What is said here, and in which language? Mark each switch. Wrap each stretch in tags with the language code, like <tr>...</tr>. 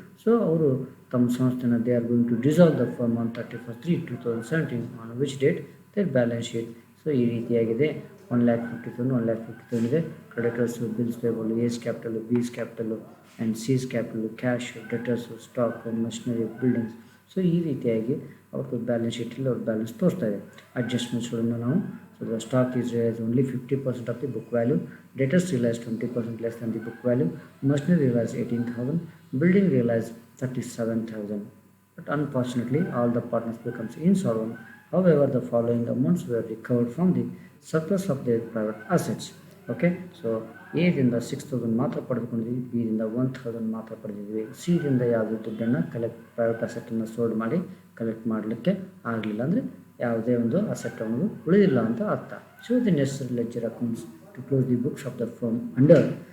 <kn>So ಅವರು ತಮ್ಮ ಸಂಸ್ಥೆನ</kn> <en>They are going to dissolve the firm on 31/3/2017 on which date their balance sheet.</en> <kn>So ಈ ರೀತಿಯಾಗಿದೆ. 1,50,000 ಇದೆ. Creditors, bills payable, S capital, ಬಿಸ್ capital and Sis capital, cash, debtors, stock, machinery, buildings. So ಈ ರೀತಿಯಾಗಿ ಅವ್ರದ್ದು ಬ್ಯಾಲೆನ್ಸ್ ಶೀಟಲ್ಲಿ ಅವ್ರ balance ತೋರಿಸ್ತಾ ಇದೆ. ಅಡ್ಜಸ್ಟ್ಮೆಂಟ್ಸ್ಗಳನ್ನು ನಾವು</kn> <en>so the stock is realized only 50% of the book value, debtors realized 20% less than the book value, machinery realized 18,000, building realized 37,000. But unfortunately all the partners becomes insolvent. However, the following amounts were recovered from the surplus of their private assets. Okay, so</en> <kn>A ದಿಂದ 6,000 ಮಾತ್ರ ಪಡೆದುಕೊಂಡಿದ್ವಿ, B ದಿಂದ 1,000 ಮಾತ್ರ ಪಡೆದಿದ್ವಿ, C ದಿಂದ ಯಾವುದೇ ದುಡ್ಡನ್ನು private ಅಸೆಟನ್ನು sold ಮಾಡಿ collect ಮಾಡಲಿಕ್ಕೆ ಆಗಲಿಲ್ಲ, ಅಂದರೆ ಯಾವುದೇ ಒಂದು ಅಸೆಟ್ ಅನ್ನೋದು ಉಳಿದಿಲ್ಲ ಅಂತ ಅರ್ಥ.</kn> <en>So the necessary ledger accounts to close the books of the firm under.</en>